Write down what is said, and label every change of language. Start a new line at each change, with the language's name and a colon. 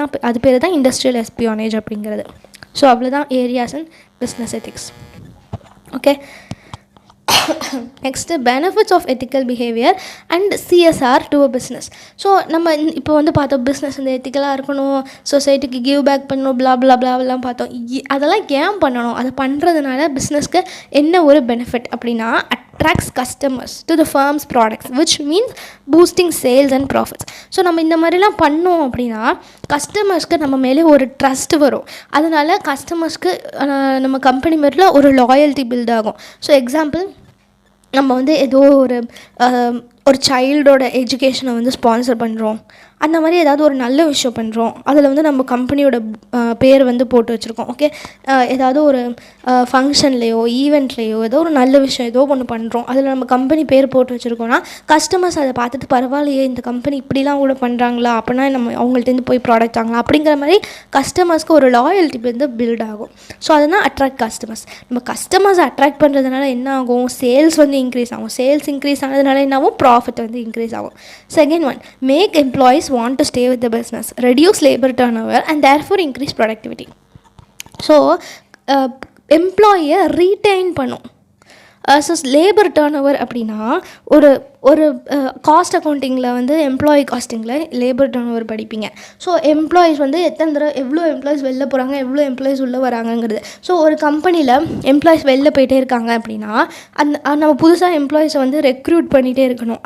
Tamil: அது பேர் தான் இண்டஸ்ட்ரியல் எஸ்பியோனேஜ் அப்படிங்கிறது. ஸோ அவ்வளோதான் areas and business ethics. Okay.
English: Next benefits of ethical behaviour and CSR to a business.
Tamil: So நம்ம இப்போ வந்து பார்த்தோம், பிஸ்னஸ் வந்து எத்திக்கலாக இருக்கணும், சொசைட்டிக்கு கிவ் பேக் பண்ணணும், பிளாப்லாம் பார்த்தோம். அதெல்லாம் ஏன் பண்ணணும்? அதை பண்ணுறதுனால பிஸ்னஸ்க்கு என்ன ஒரு பெனிஃபிட் அப்படின்னா,
English: attracts customers to the firm's products, which means boosting sales and profits.
Tamil: So நம்ம இந்த மாதிரிலாம் பண்ணோம் அப்படின்னா கஸ்டமர்ஸ்க்கு நம்ம மேலே ஒரு ட்ரஸ்ட் வரும். அதனால கஸ்டமர்ஸ்க்கு நம்ம கம்பெனி மேலே ஒரு லாயல்ட்டி பில்ட் ஆகும். ஸோ எக்ஸாம்பிள், நம்ம வந்து ஏதோ ஒரு சைல்டோட எஜுகேஷனை வந்து ஸ்பான்சர் பண்ணுறோம், அந்த மாதிரி ஏதாவது ஒரு நல்ல விஷயம் பண்ணுறோம், அதில் வந்து நம்ம கம்பெனியோட பேர் வந்து போட்டு வச்சுருக்கோம். ஓகே. ஏதாவது ஒரு ஃபங்க்ஷன்லேயோ ஈவெண்ட்லேயோ ஏதோ ஒரு நல்ல விஷயம் ஏதோ ஒன்று பண்ணுறோம், அதில் நம்ம கம்பெனி பேர் போட்டு வச்சுருக்கோன்னா கஸ்டமர்ஸ் அதை பார்த்துட்டு பரவாயில்லையே, இந்த கம்பெனி இப்படிலாம் கூட பண்ணுறாங்களா, அப்படின்னா நம்ம அவங்கள்ட்டேருந்து போய் ப்ராடக்ட் வாங்கலாம் அப்படிங்கிற மாதிரி கஸ்டமர்ஸ்க்கு ஒரு லாயல்ட்டி வந்து பில்ட் ஆகும். ஸோ அதுதான் அட்ராக்ட் கஸ்டமர்ஸ். நம்ம கஸ்டமர்ஸ் அட்ராக்ட் பண்ணுறதுனால என்ன ஆகும்? சேல்ஸ் வந்து இன்க்ரீஸ் ஆகும். சேல்ஸ் இன்க்ரீஸ் ஆனதுனால என்ன ஆகும்? ப்ராஃபிட் வந்து இன்க்ரீஸ் ஆகும்.
English: Second one, make employees want to stay with the business, reduce labor turnover and therefore increase productivity.
Tamil: So employee retain பண்ணும். ஸோ லேபர் டர்ன் ஓவர் அப்படின்னா ஒரு காஸ்ட் அக்கௌண்டிங்கில் வந்து எம்ப்ளாயி காஸ்டிங்கில் லேபர் டர்ன் ஓவர் படிப்பீங்க. So employees வந்து எவ்வளோ employees வெளில போகிறாங்க, எவ்வளோ எம்ப்ளாயீஸ் உள்ளே வராங்கங்கிறது. ஸோ ஒரு கம்பெனியில் எம்ப்ளாயீஸ் வெளில போயிட்டே இருக்காங்க அப்படின்னா நம்ம புதுசாக எம்ப்ளாயீஸை வந்து ரெக்ரூட் பண்ணிகிட்டே இருக்கணும்.